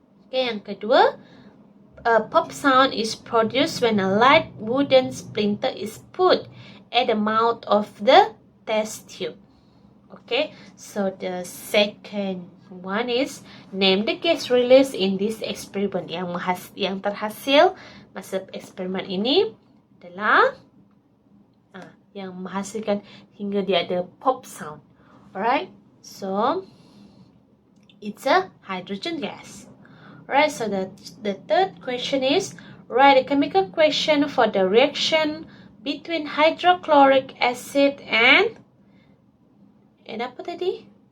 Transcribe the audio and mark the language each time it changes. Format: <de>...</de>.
<en>Okay,</en> <ms>yang kedua,</ms> <en>a pop sound is produced when a light wooden splinter is put at the mouth of the test tube. Okay, so the second one is name the gas released in this experiment.</en> <ms>Yang terhasil masa eksperimen ini adalah yang menghasilkan hingga dia ada pop sound.</ms> <en>Alright, so it's a hydrogen gas. Alright, so the third question is write a chemical equation for the reaction between hydrochloric acid and</en> <ms>apa tadi?</ms>